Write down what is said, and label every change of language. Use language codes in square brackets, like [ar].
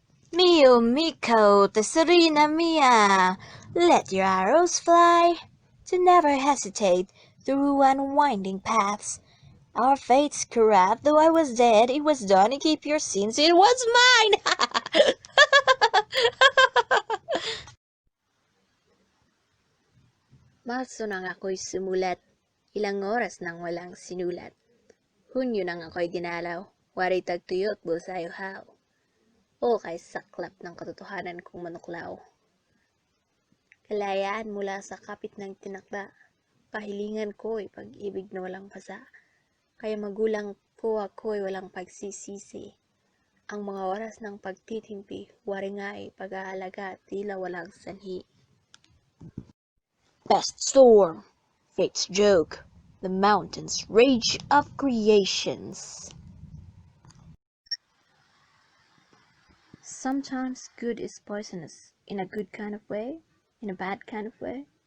[en] Mio Miko, [it] tesorina mia, [en] let your arrows fly. To never hesitate through unwinding paths. Our fates corrupt, though I was dead, it was done, and keep your sins, it was mine! [tl] Marso nang ako'y sumulat, ilang oras nang walang sinulat. Hunyo nang ako'y dinalaw, wari tagtuyot busayo haw. O kay saklap ng katotohanan kong manuklaw. Kalayaan mula sa kapit ng tinakda, kahilingan ko'y pag-ibig na walang pasa. Kaya magulang ko ako'y walang pagsisisi. Ang mga oras ng pagtitimpi, wari nga ay pag-aalaga tila walang sanhi. [en] Best storm, fate's joke, the mountain's rage of creations. Sometimes good is poisonous, in a good kind of way, in a bad kind of way.